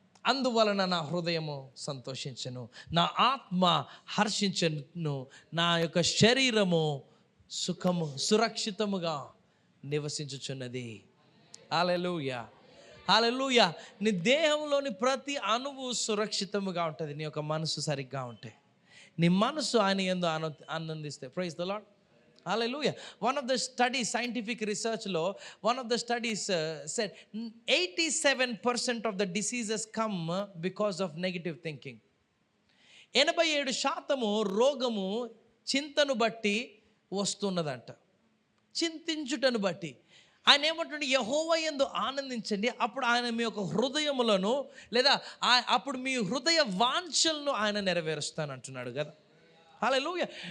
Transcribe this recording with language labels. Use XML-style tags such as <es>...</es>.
<te>అందువలన నా హృదయము సంతోషించెను, నా ఆత్మ హర్షించెను, నా యొక్క శరీరము సురక్షితముగా నివసించుచున్నది. హల్లెలూయా, హల్లెలూయా. నీ దేహంలోని ప్రతి అణువు సురక్షితముగా ఉంటుంది నీ యొక్క మనసు సరిగ్గా ఉంటే. నీ మనసు ఆయన యందు ఆనందిస్తే.</te> <en>Praise the Lord.</en> <te>Hallelujah.</te> <en>One of the studies, scientific research law, one of the studies said 87% of the diseases come because of negative thinking.</en> <te>87% రోగము చింతను బట్టి వస్తున్నదంట, చింతించుటను బట్టి. ఆయన ఏమంటుండే? యెహోవా యందు ఆనందించండి, అప్పుడు ఆయన మీ యొక్క హృదయములను లేదా అప్పుడు మీ హృదయ వాంఛలను ఆయన నెరవేరుస్తానంటున్నాడు కదా. హల్లెలూయా.</te>